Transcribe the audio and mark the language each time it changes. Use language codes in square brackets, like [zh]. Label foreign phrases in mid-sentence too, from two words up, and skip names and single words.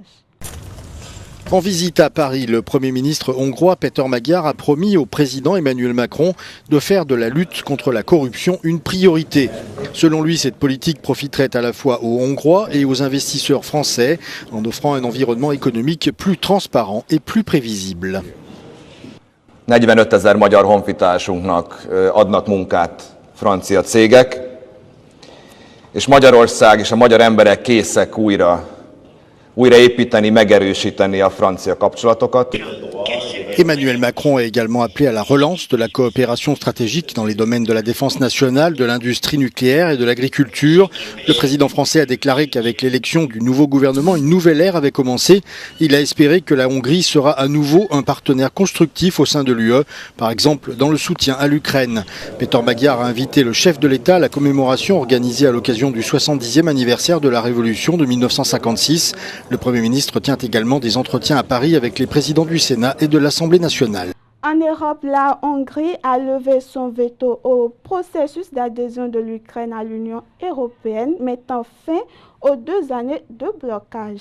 [fr] En visite à Paris, le Premier ministre hongrois Péter Magyar a promis au président Emmanuel Macron de faire de la lutte contre la corruption une priorité. Selon lui, cette politique profiterait à la fois aux Hongrois et aux investisseurs français en offrant un environnement économique plus transparent et plus prévisible. [hu] 45 000 magyar honfitársunknak adnak munkát francia cégek, és Magyarország és a magyar emberek készek újra építeni, megerősíteni a francia kapcsolatokat. [fr] Emmanuel Macron a également appelé à la relance de la coopération stratégique dans les domaines de la défense nationale, de l'industrie nucléaire et de l'agriculture. Le président français a déclaré qu'avec l'élection du nouveau gouvernement, une nouvelle ère avait commencé. Il a espéré que la Hongrie sera à nouveau un partenaire constructif au sein de l'UE, par exemple dans le soutien à l'Ukraine. Péter Magyar a invité le chef de l'État à la commémoration organisée à l'occasion du 70e anniversaire de la Révolution de 1956. Le Premier ministre tient également des entretiens à Paris avec les présidents du Sénat et de l'Assemblée nationale. En Europe, la Hongrie a levé son veto au processus d'adhésion de l'Ukraine à l'Union européenne, mettant fin aux 2 années de blocage.